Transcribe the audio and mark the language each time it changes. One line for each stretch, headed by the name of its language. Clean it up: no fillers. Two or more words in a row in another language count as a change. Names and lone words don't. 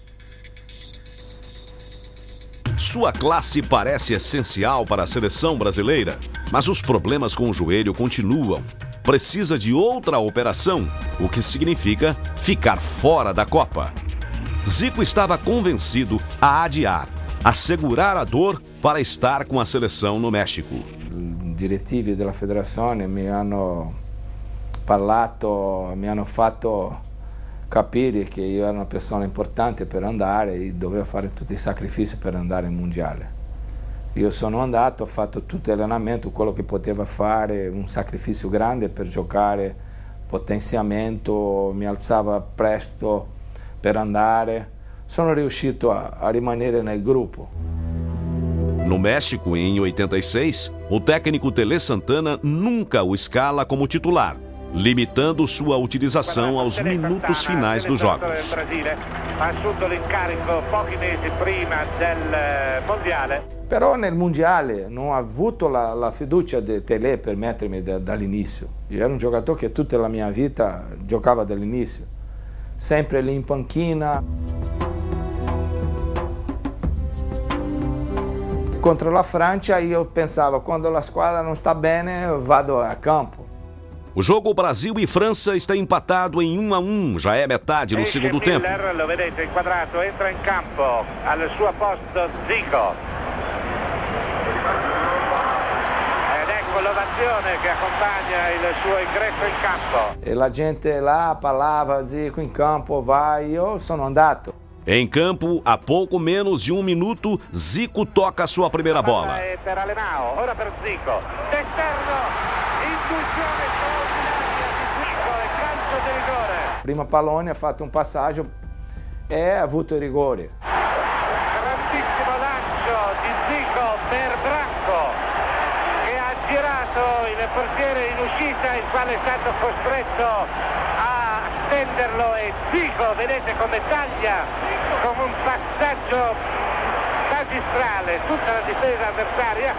Portuguese: Sua classe parece essencial para a seleção brasileira, mas os problemas com o joelho continuam. Precisa de outra operação, o que significa ficar fora da Copa. Zico estava convencido a adiar, a segurar a dor para estar com a seleção no México.
Italian: I direttivi della federazione mi hanno parlato, mi hanno fatto capire che io ero una persona importante per andare e dovevo fare tutti i sacrifici per andare in mondiale. Io sono andato, ho fatto tutto l'allenamento, quello che poteva fare, un sacrificio grande per giocare, potenziamento, mi alzava presto per andare. Sono riuscito a rimanere nel gruppo.
Portuguese: No México, em 86, o técnico Tele Santana nunca o escala como titular, limitando sua utilização aos minutos finais dos jogos.
Italian: Però nel mondiale non ho avuto la fiducia di Tele per mettermi dall'inizio. Io ero un giocatore che tutta la mia vita giocava dall'inizio, sempre lì in panchina. Contro la Francia io pensavo, quando la squadra non sta bene vado a campo.
Portuguese: O jogo Brasil e França está empatado em 1-1, já é metade no segundo tempo.
Italian: Lo vedete inquadrato, entra in campo, al suo posto Zico. Ed ecco l'ovazione che accompagna il suo ingresso in campo. E la gente lá parlava, Zico in campo, vai, io sono andato.
Portuguese: Em campo, a pouco menos de 1 minuto, Zico toca a sua primeira bola.
Italian: Per Alemão, ora per Zico. D'esterno, intuizione straordinaria di Zico e calcio di rigore. Prima pallone ha fatto un passaggio e ha avuto il rigore. Grandissimo lancio di Zico per Branco, che ha girato il portiere in uscita, il quale è stato costretto a stenderlo e Zico, vedete come taglia con un passaggio magistrale tutta la difesa avversaria.